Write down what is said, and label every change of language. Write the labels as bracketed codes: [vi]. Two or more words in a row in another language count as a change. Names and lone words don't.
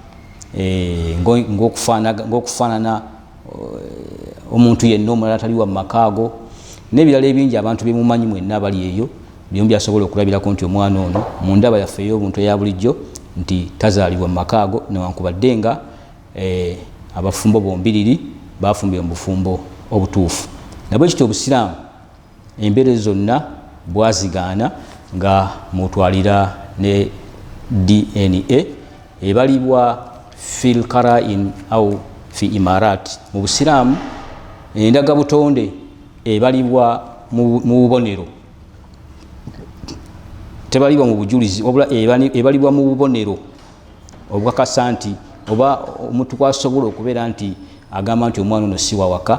[lg] ng'okufaanana omuntu yenna omulala tali wa mu maka ago, n'ebirala ebingi abantu bemumanyi mwenna abali eyo byombi byasobola okulabirako nti omwana ono mu ndaba yaffe ey'obuntu eya bulijjo nti tazaalibwa mu maka ago, newankubadde nga abafumbo bombiriri bafumbye mu bufumbo obutuufu. Nabwe kityo obusiraamu embeera zonna bwazigaana nga mutwalira ne DNA ebalibwa [ar] في القرائن أو في الأمارات. [lg] Mu busiraamu endaga butonde ebalibwa mu bubonero, tebalibwa mu bujulizi, obula ebalibwa mu bubonero obwakasa nti oba omuntu kwasobola okubeera nti agamba nti omwana ono si wa waka.